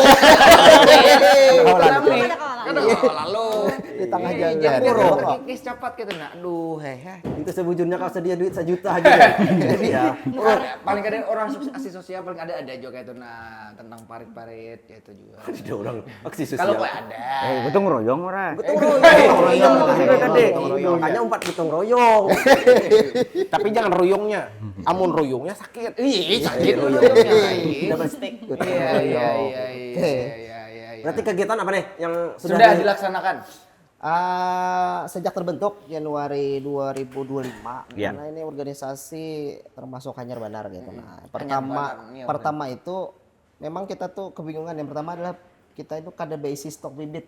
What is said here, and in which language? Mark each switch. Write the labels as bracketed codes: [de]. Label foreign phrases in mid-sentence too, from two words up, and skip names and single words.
[id] Kalau Lalu Di tengah Iya, jalan. jangan Oh. terkikis cepat gitu nah. Aduh, Itu sebujurnya kalau sedia duit 1 juta aja. Jadi ya. paling ada orang aksi sosial paling ada juga itu nah tentang parit-parit ya itu juga. Ada orang aksi sosial. Kalau kok ada. Betul ngeroyong orang. Gotong royong. Tadi. Makanya umpat gotong royong. Tapi jangan ruyungnya. Amun ruyungnya sakit. Ih, sakit Ruyungnya. ruyungnya. [en] Double stick. [id] Iya, iya, iya, iya. Berarti kegiatan apa nih yang Sudah dilaksanakan. Sejak terbentuk Januari 2025, Iya. karena ini organisasi termasuk [bjn] Hanyar Banar [id] gitu. Nah, Banar, iya, pertama itu memang kita tuh kebingungan. Yang pertama adalah kita itu kader BSI stok bibit.